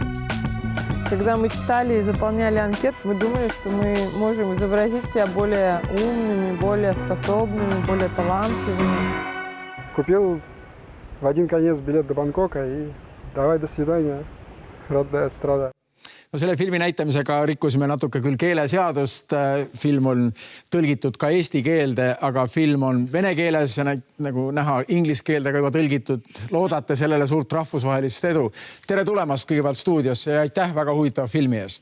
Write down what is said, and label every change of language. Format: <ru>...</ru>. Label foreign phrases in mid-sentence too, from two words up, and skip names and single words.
<ru>Когда мы читали и заполняли анкет, мы думали, что мы можем изобразить себя более умными, более способными, более талантливыми. Купил в один конец билет до Бангкока и давай до свидания, родная страна.</ru> <et>No selle filmi näitamisega rikkusime natuke küll keeleseadust. Film on tõlgitud ka eesti keelde, aga film on vene keeles ja nagu näha inglise keelde ka juba tõlgitud. Loodate sellele suurt rahvusvahelist edu. Tere tulemast kõigepealt stuudiosse ja aitäh väga huvitava filmi eest.</et>